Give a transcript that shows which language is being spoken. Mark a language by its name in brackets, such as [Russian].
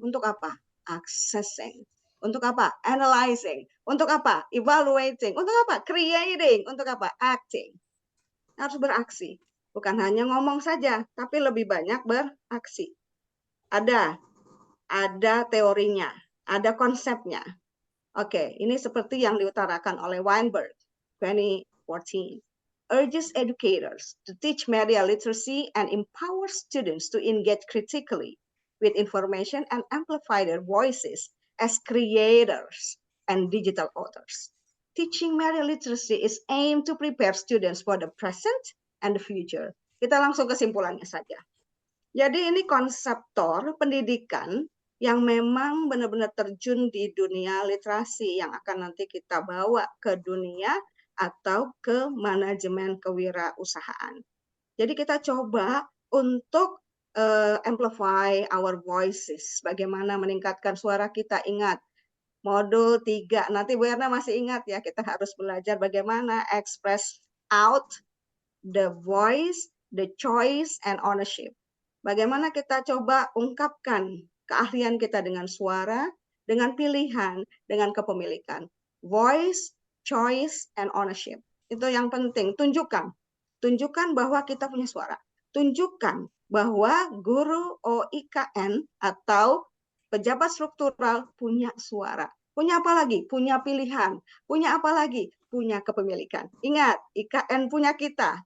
[Indonesian] Untuk apa? Accessing. Untuk apa? Analyzing. Untuk apa? Evaluating. Untuk apa? Creating. Untuk apa? Acting. Harus beraksi. Bukan hanya ngomong saja, tapi lebih banyak beraksi. Ada teorinya, ada konsepnya. Oke, ini seperti yang diutarakan oleh Weinberg 2014. [English] urges educators to teach media literacy and empower students to engage critically with information and amplify their voices as creators and digital authors. Teaching media literacy is aimed to prepare students for the present and the future. [Indonesian] Kita langsung kesimpulannya saja. Jadi ini konseptor pendidikan yang memang benar-benar terjun di dunia literasi yang akan nanti kita bawa ke dunia atau ke manajemen kewirausahaan. Jadi kita coba untuk [English] amplify our voices, [Indonesian] bagaimana meningkatkan suara kita. Ingat, modul 3, nanti Bu Erna masih ingat ya, kita harus belajar bagaimana [English] express out the voice, the choice, and ownership. [Indonesian] Bagaimana kita coba ungkapkan keahlian kita dengan suara, dengan pilihan, dengan kepemilikan. [English] Voice, choice, and ownership. [Indonesian] Itu yang penting. Tunjukkan bahwa kita punya suara. Tunjukkan bahwa guru OIKN atau pejabat struktural punya suara. Punya apa lagi? Punya pilihan. Punya apa lagi? Punya kepemilikan. Ingat, IKN punya kita.